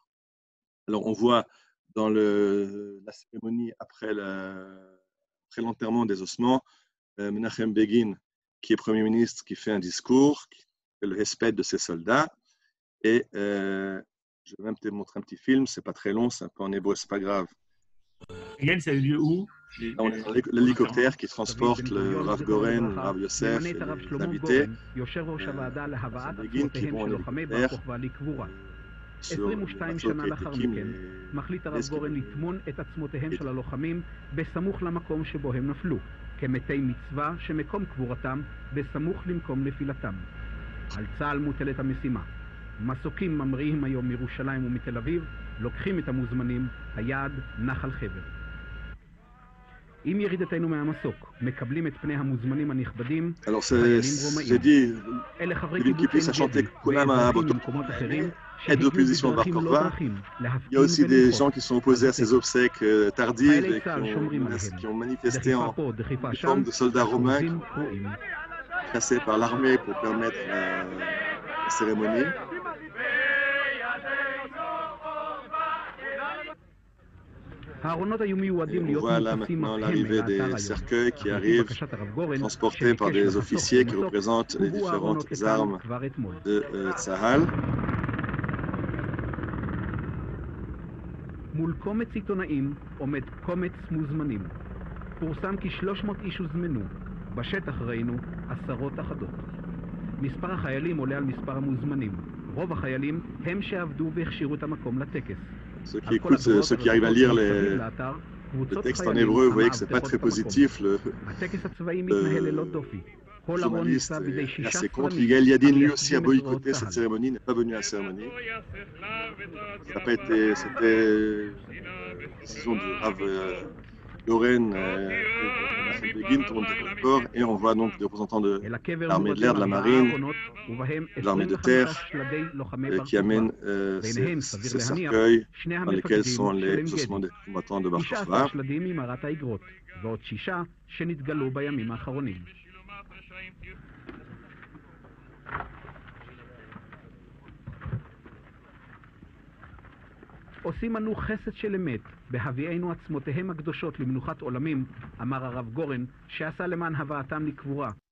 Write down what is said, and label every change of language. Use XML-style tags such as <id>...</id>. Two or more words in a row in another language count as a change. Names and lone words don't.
<fr>Alors on voit dans la cérémonie après l'enterrement des ossements, Menachem Begin, qui est Premier ministre, qui fait un discours, qui fait le respect de ces soldats, et je vais même te montrer un petit film, c'est pas très long, c'est un peu en hébreu, c'est pas grave. Miguel, ça a eu lieu où? On est dans l'hélicoptère qui transporte le Rav Goren, le Rav Yosef et les invités. Begin qui vont en hélicoptère sur le bateau qui a été Kim,</fr> <he>מחליט הרב גורן לטמון את עצמותיהם של הלוחמים בסמוך למקום שבו הם נפלו, כמתי מצווה שמקום קבורתם בסמוך למקום נפילתם. על צה"ל מוטלת המשימה. מסוקים ממריאים היום מירושלים ומתל אביב, לוקחים את המוזמנים, היעד נחל חבר. עם ירידתנו מהמסוק, מקבלים את פני המוזמנים הנכבדים, חיילים רומאים. אלה חברי קיבוצים במקומות אחרים,</he> <fr>aide d'opposition de Bar Kokhba. Il y a aussi des gens qui sont opposés à ces obsèques tardives et qui ont manifesté en forme de soldats romains placés par l'armée pour permettre la cérémonie. On voit là maintenant l'arrivée des cercueils qui arrivent, transportés par des officiers qui représentent les différentes armes de Tzahal.</fr> <he>מול קומץ עיתונאים עומד קומץ מוזמנים. פורסם כי 300 איש הוזמנו. בשטח ראינו עשרות אחדות. מספר החיילים עולה על מספר המוזמנים. רוב החיילים הם שעבדו והכשירו את המקום לטקס.</he> <fr>Ceux qui arrivent à lire le texte en hébreu, vous voyez que ce n'est pas très positif. Le journaliste est assez contre. Yigael Yadin, lui aussi, a boycotté cette cérémonie, n'est pas venu à la cérémonie. Ça n'a pas été, c'était une décision du Rav Goren et Begin, tout le monde était d'accord. Et on voit donc des représentants de l'armée de l'air, de la marine, de l'armée de terre, qui amènent ces cercueils dans lesquels sont les ossements des combattants de Bar Kokhba.</fr> <he>עושים אנו חסד של אמת, בהביאנו עצמותיהם הקדושות למנוחת עולמים, אמר הרב גורן, שעשה למען הבאתם לקבורה.</he>